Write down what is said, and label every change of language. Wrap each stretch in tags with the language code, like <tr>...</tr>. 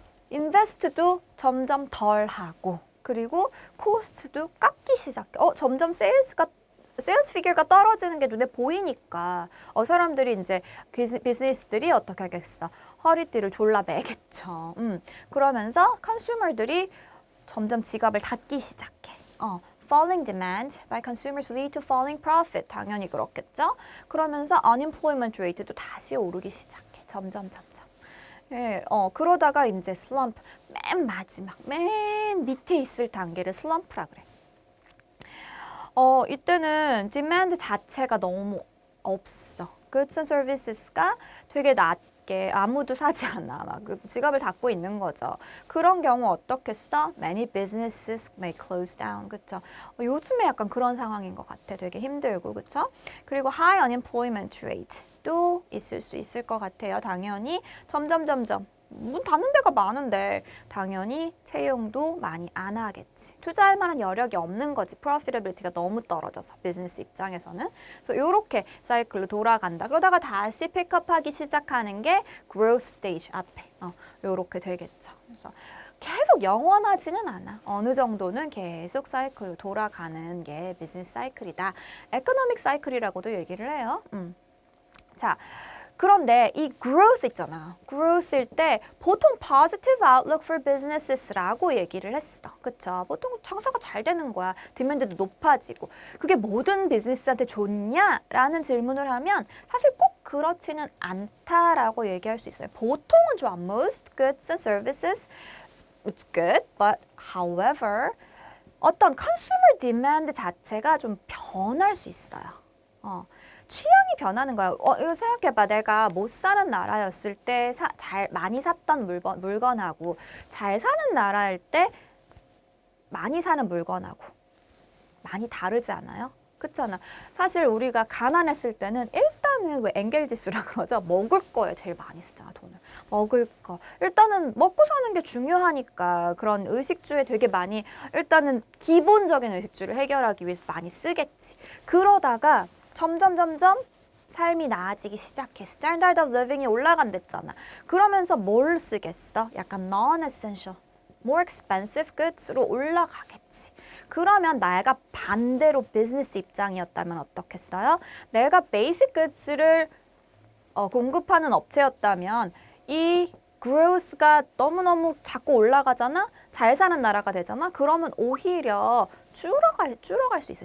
<ko>인베스트도 점점 덜 하고 그리고 코스트도 깎기 시작해. 점점 세일스 피규어가 떨어지는 게 눈에 보이니까 사람들이 이제 비즈니스들이 어떻게 하겠어? 허리띠를 졸라 매겠죠. 그러면서 컨슈머들이 점점 지갑을 닫기 시작해.</ko> <en>Falling demand by consumers lead to falling profit.</en> <ko>당연히 그렇겠죠. 그러면서 unemployment rate도 다시 오르기 시작해. 점점. 예, 그러다가 이제 슬럼프, 맨 마지막, 맨 밑에 있을 단계를 슬럼프라 그래. 이때는 디맨드 자체가 너무 없어.</ko> <en>Goods and services</en> <ko>가 되게 낮게 아무도 사지 않아. 막 지갑을 닫고 있는 거죠. 그런 경우 어떻게 써?</ko> <en>Many businesses may close down.</en> <ko>그쵸? 요즘에 약간 그런 상황인 것 같아. 되게 힘들고, 그쵸?</ko> <en>그리고 high unemployment rate.</en> <ko>또 있을 수 있을 것 같아요. 당연히 점점 문 닫는 데가 많은데 당연히 채용도 많이 안 하겠지. 투자할 만한 여력이 없는 거지. 프로피터빌리티가 너무 떨어져서 비즈니스 입장에서는. 그래서 이렇게 사이클로 돌아간다. 그러다가 다시 픽업하기 시작하는 게 growth stage 앞에 이렇게 되겠죠. 그래서 계속 영원하지는 않아. 어느 정도는 계속 사이클로 돌아가는 게 비즈니스 사이클이다. 에코노믹 사이클이라고도 얘기를 해요. 자, 그런데 이 growth 있잖아. growth일 때 보통</ko> <en>positive outlook for businesses</en> <ko>라고 얘기를 했어. 그쵸? 보통 장사가 잘 되는 거야. 디맨드도 높아지고. 그게 모든 비즈니스한테 좋냐라는 질문을 하면 사실 꼭 그렇지는 않다라고 얘기할 수 있어요. 보통은 좋아.</ko> <en>Most goods and services, it's good, but however,</en> <ko>어떤 consumer demand 자체가 좀 변할 수 있어요. 취향이 변하는 거야. 이거 생각해봐. 내가 못 사는 나라였을 때 많이 샀던 물건하고 잘 사는 나라일 때 많이 사는 물건하고 많이 다르지 않아요? 그렇잖아. 사실 우리가 가난했을 때는 일단은 왜 엔겔 지수라 그러죠? 먹을 거에 제일 많이 쓰잖아, 돈을. 먹을 거. 일단은 먹고 사는 게 중요하니까 그런 의식주에 되게 많이 일단은 기본적인 의식주를 해결하기 위해서 많이 쓰겠지. 그러다가 점점 삶이 나아지기 시작해.</ko> <en>Standard of living이 올라간댔잖아.</en> <ko>그러면서 뭘 쓰겠어?</ko> <en>약간 non-essential, more expensive goods로 올라가겠지.</en> <ko>그러면 내가 반대로 비즈니스 입장이었다면 어떻겠어요? 내가 베이직 goods를 공급하는 업체였다면 이 growth가 너무너무 자꾸 올라가잖아? 잘 사는 나라가 되잖아? 그러면 오히려 줄어갈 수 있어.</ko>